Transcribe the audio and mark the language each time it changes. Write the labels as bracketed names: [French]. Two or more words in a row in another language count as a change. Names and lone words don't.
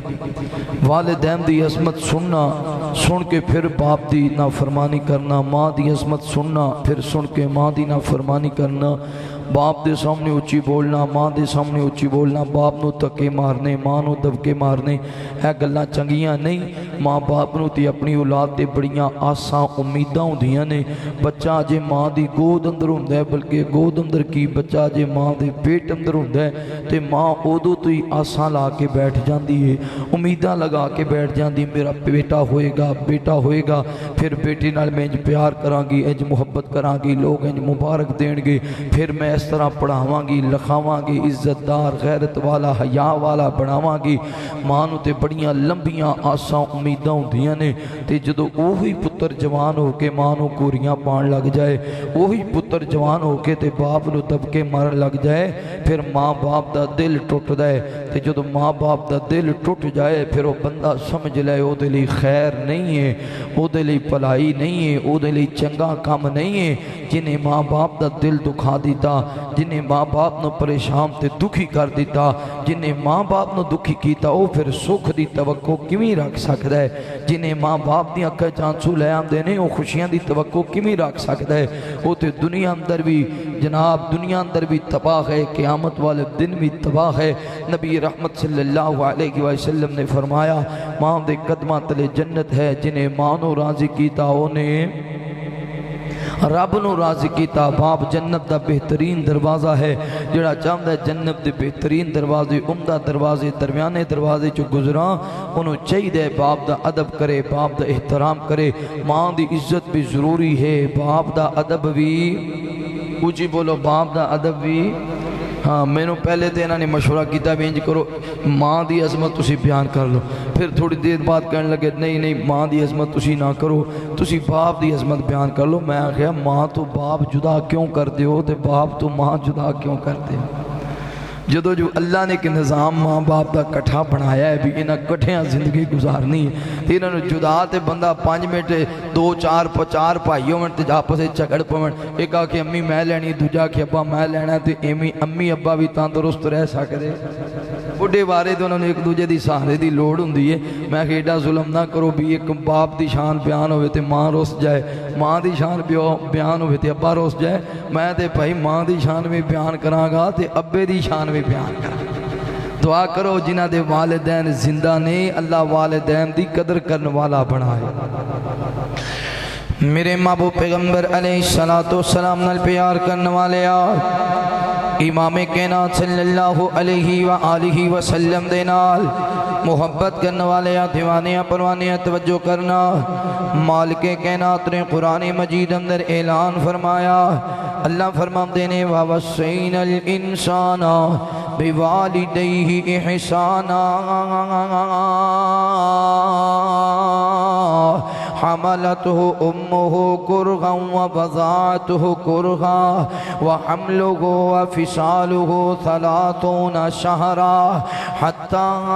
[Punjabi] والدین دی عظمت سننا، سن کے پھر باپ دی نافرمانی کرنا، ماں دی عظمت سننا پھر سن کے ماں دی نافرمانی کرنا، باپ دے سامنے اچھی بولنا، ماں دے سامنے اچھی بولنا، باپ نو تکے مارنے، ماں نو دبکے مارنے، ہے گلاں چنگیاں نہیں۔ ماں باپ نو تی اپنی اولاد دے بڑیاں آساں امیداں ہوندیاں نے۔ بچہ جے ماں دی گود اندر ہوندا ہے، بلکہ گود اندر کی بچہ جے ماں دے پیٹ اندر ہوندا ہے تے ماں اودوں تو ہی آساں لا کے بیٹھ جاندی ہے، امیداں لگا کے بیٹھ جاندی، میرا بیٹا ہوئے گا، بیٹا ہوئے گا، پھر بیٹے نال میں انج پیار کراں گی، انج محبت کراں گی، لوگ انج مبارک دین گے، پھر میں اس طرح پڑھاواں گی، لکھاواں گی، عزت دار، غیرت والا، حیا والا بناواں گی۔ ماں نو تے بڑیاں لمبیاں آساں امیداں ہوندیاں نے، تے جدو اوہی پتر جوان ہو کے ماں نو کوریاں پان لگ جائے، اوہی پتر جوان ہو کے تے باپ نو دبکے مارن لگ جائے، پھر ماں باپ دا دل ٹوٹ دے۔ تے جدو ماں باپ دا دل ٹوٹ جائے پھر وہ بندہ سمجھ لے او دے لئی خیر نہیں ہے، او دے لئی پلائی نہیں ہے، او دے لئی چنگا کام نہیں ہے۔ جنہیں ماں باپ دا دل دکھا دیتا، جنہیں ماں باپ نو پریشان تے دکھی کر دیتا، جنہیں ماں باپ نو دکھی کیتا او پھر سکھ دی توقع کیویں رکھ سکدا ہے؟ جنہیں ماں باپ دی اکھاں چانسو لے آندے نے او خوشیاں دی توقع کیویں رکھ سکدا ہے؟ او تے دنیا اندر بھی جناب دنیا اندر بھی تباہ ہے، قیامت والے دن بھی تباہ ہے۔ نبی رحمت [Arabic] صلی اللہ علیہ وسلم [Punjabi] نے فرمایا ماں دے قدماں تلے جنت ہے، جنہیں ماں نو راضی کیتا انہیں رب نو راضی کیتا۔ باپ جنت دا بہترین دروازہ ہے، جڑا چاہتا ہے جنت دے بہترین دروازے، عمدہ دروازے، درمیانے دروازے چو گزراں، انہوں چاہیے باپ دا ادب کرے، باپ دا احترام کرے۔ ماں دی عزت بھی ضروری ہے، باپ دا ادب بھی، اونچی بولو، باپ دا ادب بھی۔ ہاں میں نے پہلے تو انہوں نے مشورہ کیتا بھی انج کرو ماں دی عظمت تسی بیان کر لو، پھر تھوڑی دیر بعد کہنے لگے نہیں ماں دی عظمت تسی نہ کرو، تسی باپ دی عظمت بیان کر لو۔ میں کہا ماں تو باپ جدا کیوں کر دے ہو تے باپ تو ماں جدا کیوں کر دے ہو؟ جدو جو اللہ نے کہ نظام ماں باپ دا کٹھا بنایا ہے بھی انہاں کٹھیاں زندگی گزارنی ہے، تے انہاں نے جدا تے بندہ 5 منٹ 2 4 بھائیوں منٹ تے آپس جھگڑ پون، ایک آ کے امی میں لینی، دوجا کہ ابا میں لینا، تے ایویں امی ابا بھی تندرست رہ سکدے۔ بڑھے بارے تو انہوں نے ایک دوجے دی سہارے دی لوڑ ہوندی ہے۔ میں کہ ایڈا ظلم نہ کرو بھی ایک باپ دی شان بیان ہوئے تے ماں روس جائے، ماں دی شان بیان ہوئے تے ابا روس جائے۔ میں تے بھائی ماں دی شان بھی بیان کراں گا تے ابے دی شان بھی بیان کراں۔ دعا کرو جنہ دے والدین زندہ نے اللہ والدین دی قدر کرنے والا بنائے۔ میرے محبوب پیغمبر [Arabic] علیہ السلام [Punjabi] نال پیار کرنے والے امام کائنات [Arabic] صلی اللہ علیہ وآلہ وسلم [Punjabi] دے نال محبت کرنے والے دیوانیاں پروانیاں توجہ کرنا۔ مالک کائنات نے قرآن مجید اندر اعلان فرمایا، اللہ فرماتے ہیں [Arabic] وَوَصَّيْنَا الْإِنسَانَ بِوَالِدَيْهِ إِحْسَانًا حملته أمه كرها ووضعته كرها وحمله وفصاله 30 شهرا حتى